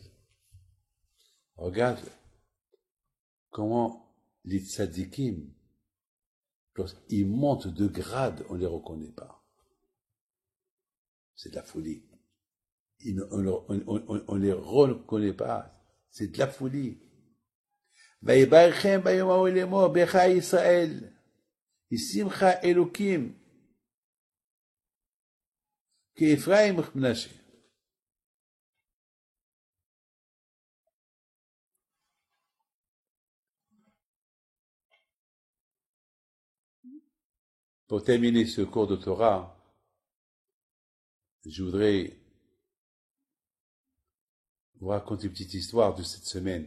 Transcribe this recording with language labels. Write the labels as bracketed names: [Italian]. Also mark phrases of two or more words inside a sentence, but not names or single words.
[French] Regarde comment les tzadikim, lorsqu'ils montent de grade, on ne les reconnaît pas. C'est de la folie. On les reconnaît pas. C'est de la folie. [Hebrew] ויברכם ביום ההוא לאמור, ברך ישראל, ישמחה אלוקים, כאפרים וכמנשה. [French] Pour terminer ce cours de Torah, je voudrais vous raconter une petite histoire de cette semaine.